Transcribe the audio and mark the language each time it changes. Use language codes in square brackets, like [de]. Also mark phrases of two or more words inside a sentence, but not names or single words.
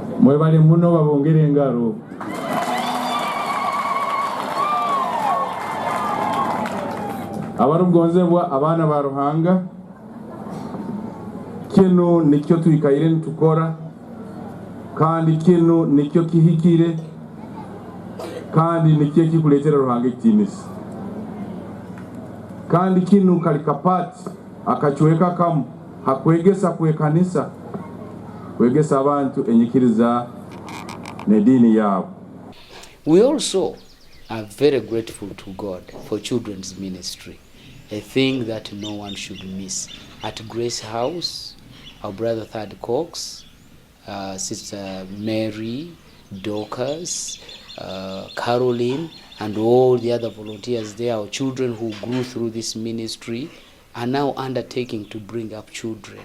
[ttj] mwebale muno babongere engalo. Abarugonzebwa abana ba Ruhanga, kino nikyo twikaire nitukora kandi kino nikyo kihikire kandi nikyo kikuletera Ruhanga ekitiinisa kandi kino kali kapati akakiweka kamu hakwegesa kwekanisa kwegesa abantu enyikiriza nedini yabo. [en] We also are very grateful to God for children's ministry, a thing that no one should miss. At Grace House, our brother Thad Cox, Sister Mary, Dorcas, Caroline, and all the other volunteers there, our children who grew through this ministry, are now undertaking to bring up children.